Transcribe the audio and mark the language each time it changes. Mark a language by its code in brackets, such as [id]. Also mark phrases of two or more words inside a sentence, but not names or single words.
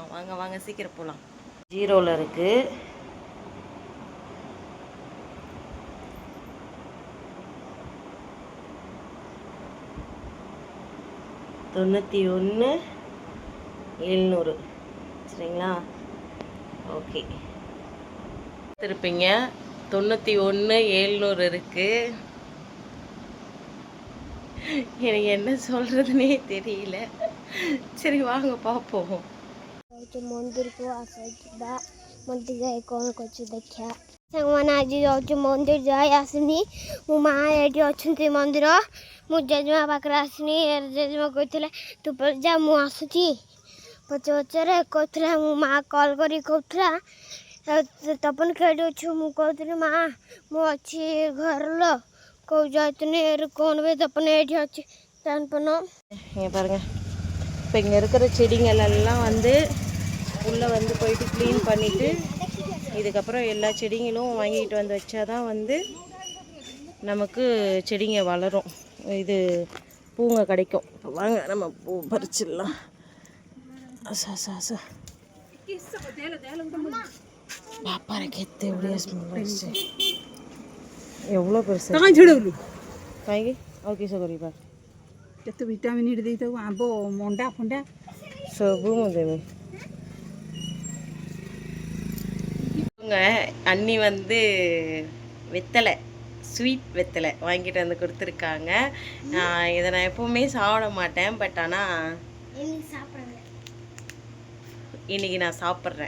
[ta] வாங்க வாங்க சீக்கிரம் போகலாம். 0ல் இருக்குது. தொண்ணூற்றி 700 சரிங்களா? ஓகே, திருப்பிங்க. 91,700 இருக்குது. எனக்கு என்ன சொல்கிறதுனே தெரியல. சரி வாங்க பார்ப்போம். [or] ମନ୍ଦିରକୁ ଆସିବା ମୋତେ ଯାଇ କ'ଣ କରୁଛି ଦେଖିବା। ସାଙ୍ଗମାନେ ଆଜି ଯାଉଛି ମନ୍ଦିର, ଯାଇ ଆସିନି। ମୋ ମାଆ ଏଇଠି ଅଛନ୍ତି ମନ୍ଦିର। ମୁଁ ଜେଜେମା ପାଖରେ ଆସିନି। ଜେଜେମା କହିଥିଲେ ତୁ ଯା, ମୁଁ ଆସୁଛି। ପଛରେ କହୁଥିଲା, ମୋ ମାଆ କଲ୍ କରି କହୁଥିଲା ତପନ କେଉଁଠି ଅଛୁ? ମୁଁ କହୁଥିଲି ମା ମୁଁ ଅଛି ଘରଲ କଉ ଯାଇத்துன்னு [ta] கொண்டு போய் தப்பன ஏற்றி வச்சு டர்ன் பண்ணோம். இங்கே பாருங்கள், இப்போ இங்கே இருக்கிற செடிங்களெல்லாம் வந்து உள்ளே வந்து போயிட்டு க்ளீன் பண்ணிவிட்டு இதுக்கப்புறம் எல்லா செடிங்களும் வாங்கிட்டு வந்து வச்சாதான் வந்து நமக்கு செடிங்க வளரும், இது பூங்க கிடைக்கும். வாங்க நம்ம பூ பறிச்சிடலாம். பாப்பாரை கெத்து எப்படியா ஸ்மெல் எவ்வளோ பெருசு [or] କାହିଁକି ଆଉ କିସ କରିବା? କେତେ ଭିଟାମିନ୍ ଦେଇଥାଉ, ଆମ୍ବ ମଣ୍ଡା ଫଣ୍ଡା ସବୁ ମୁଁ ଦେବି. [ta] அண்ணி வந்து வெத்தலை, ஸ்வீட் வெத்தலை வாங்கிட்டு வந்து கொடுத்துருக்காங்க. இதை நான் எப்போவுமே சாப்பிட மாட்டேன், பட் ஆனால் இன்னைக்கு நான் சாப்பிட்றேன்.